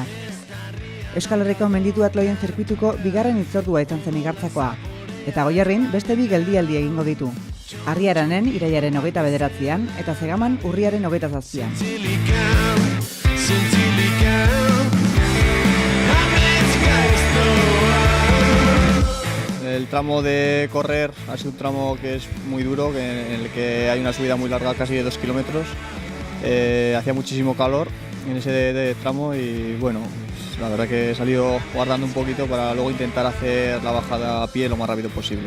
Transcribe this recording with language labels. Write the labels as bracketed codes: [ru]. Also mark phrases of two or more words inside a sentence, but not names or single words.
[eu] Euskal Herriko mendidu atloien zirkuituko bigarren hitzordua izan zen Igartzakoa. Eta Goierrin beste bi geldialdi egingo ditu. Arriaranen irailaren 29an eta Zegaman urriaren 27an. [es] El tramo de correr ha sido un tramo que es muy duro, en el que hay una subida muy larga, casi de 2 kilómetros. Hacía muchísimo calor en ese tramo y bueno, la verdad que he salido guardando un poquito para luego intentar hacer la bajada a pie lo más rápido posible.